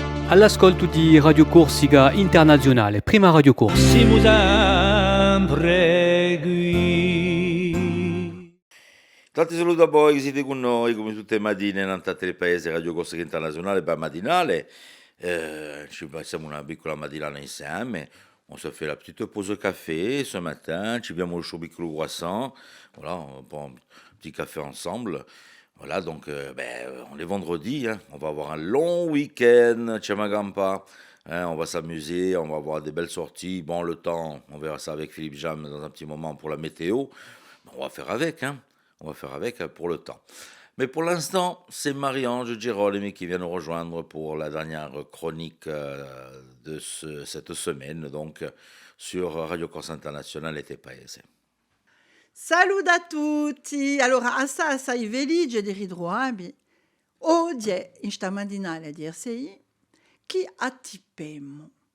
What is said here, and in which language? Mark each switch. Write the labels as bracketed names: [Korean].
[Corsican] All'ascolto di Radio Corsica Internazionale, prima Radio Corsa. Siamo sempre qui. Tanti saluti a voi che siete con noi come tutte le mattine in Télépaèse Radio Corsica Internazionale per matinale. Ci passiamo una piccola mattinale insieme. [French] On se fait la petite pause café ce matin. [Corsican] Ci abbiamo le chaud piccolo croissant. [French] Voilà, on prend un petit café ensemble. Voilà, donc on est vendredi, hein, on va avoir un long week-end, chez ma grand-pa. Hein, on va s'amuser, on va avoir des belles sorties. Bon, le temps, on verra ça avec Philippe Jam dans un petit moment pour la météo. On va faire avec, hein. On va faire avec pour le temps. Mais pour l'instant, c'est Marie-Ange Girolemi qui vient nous rejoindre pour la dernière chronique de cette semaine, donc sur Radio Corse Internazionale et Tépaese. [Corsican] Salut a tutti! Allora, assai felice di ritrovarvi oggi in sta mattinale di RSI che attippiamo.